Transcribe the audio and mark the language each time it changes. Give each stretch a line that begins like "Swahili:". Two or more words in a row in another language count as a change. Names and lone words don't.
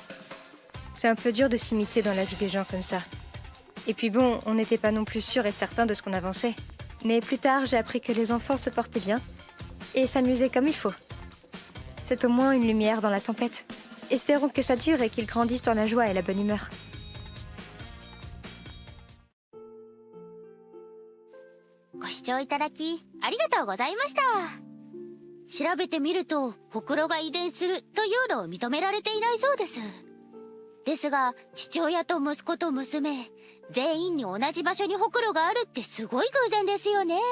French: C'est un peu dur de s'immiscer dans la vie des gens comme ça. Et puis bon, on n'était pas non plus sûr et certain de ce qu'on avançait. Mais plus tard, j'ai appris que les enfants se portaient bien et s'amusaient comme il faut. C'est au moins une lumière dans la tempête. Espérons que ça dure et qu'ils grandissent dans la joie et la bonne humeur.
Japanese: ご視聴いただきありがとうございました。調べてみると、ほくろが遺伝するというのを認められていないそうです。ですが、父親と息子と娘、全員に同じ場所にほくろがあるってすごい偶然ですよね。